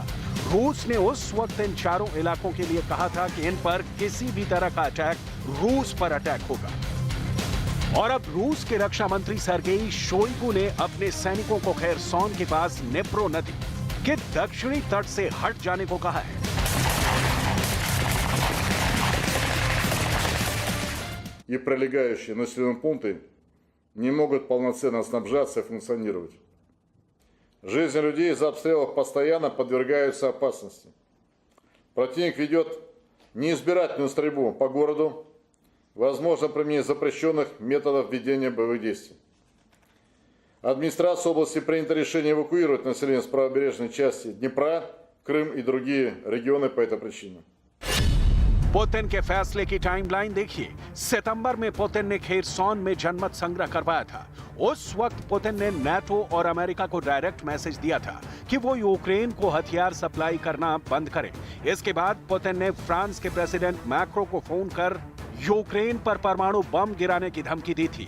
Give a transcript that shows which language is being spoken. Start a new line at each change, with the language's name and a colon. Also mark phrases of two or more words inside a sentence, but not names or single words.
Hindi: रूस ने उस वक्त इन चारों इलाकों के लिए कहा था कि इन पर किसी भी तरह का अटैक रूस पर अटैक होगा। और अब रूस के रक्षा मंत्री सर्गेई शोइगु ने अपने सैनिकों को खेरसॉन के पास नेप्रो नदी के दक्षिणी तट से हट जाने को कहा है।
Russian: И прилегающие населенные пункты не могут полноценно снабжаться и функционировать. Жизни людей из-за обстрелов постоянно подвергаются опасности. Противник ведет неизбирательную стрельбу по городу, возможно применение запрещенных методов ведения боевых действий. Администрация области принято решение эвакуировать население с правобережной части Днепра, Крым и другие регионы по этой причине.
Hindi: पुतिन के फैसले की टाइमलाइन देखिए। सितंबर में पुतिन ने खेरसॉन में जनमत संग्रह करवाया था। उस वक्त पुतिन ने नाटो और अमेरिका को
English: direct message
Hindi: दिया था कि वो यूक्रेन को हथियार सप्लाई करना बंद करें। इसके बाद पुतिन ने फ्रांस के प्रेसिडेंट मैक्रो को फोन कर यूक्रेन पर परमाणु बम गिराने की धमकी दी थी।